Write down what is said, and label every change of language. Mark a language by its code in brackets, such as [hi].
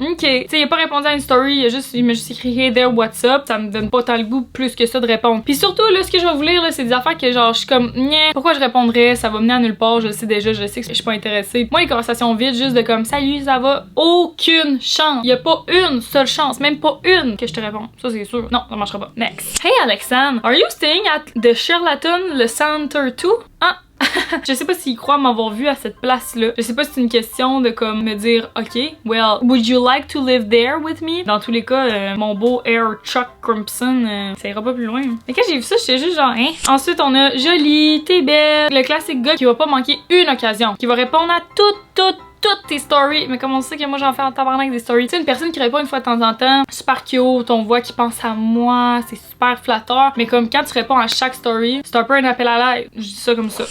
[fr] Ok, tu sais il a pas répondu à une story, il m'a juste écrit [en] hey there, what's up, [fr] ça me donne pas tant le goût plus que ça de répondre. Puis surtout là ce que je vais vous lire là c'est des affaires que genre je suis comme pourquoi je répondrais, ça va mener à nulle part, je le sais déjà, je sais que je suis pas intéressée. Moi les conversations vides juste de comme salut ça va, aucune chance, y a pas une seule chance, même pas une que je te réponds, ça c'est sûr, non ça marchera pas. Next. [en] Hey Alexandre, are you staying at the Sheraton le Center 2? [fr] Ah je sais pas s'il croit m'avoir vu à cette place-là. Je sais pas si c'est une question de comme me dire [en] ok, well, would you like to live there with me? [fr] Dans tous les cas, mon beau Air Chuck Crimson, ça ira pas plus loin. Mais quand j'ai vu ça, j'étais juste genre hein. Ensuite, on a Jolie, t'es belle, le classique gars qui va pas manquer une occasion, qui va répondre à toutes tes stories, mais comme on sait que moi j'en fais en tabarnak des stories. Tu sais, une personne qui répond une fois de temps en temps, super cute, on voit qu'il pense à moi, c'est super flatteur, mais comme quand tu réponds à chaque story, c'est un peu un appel à l'aide, je dis ça comme ça.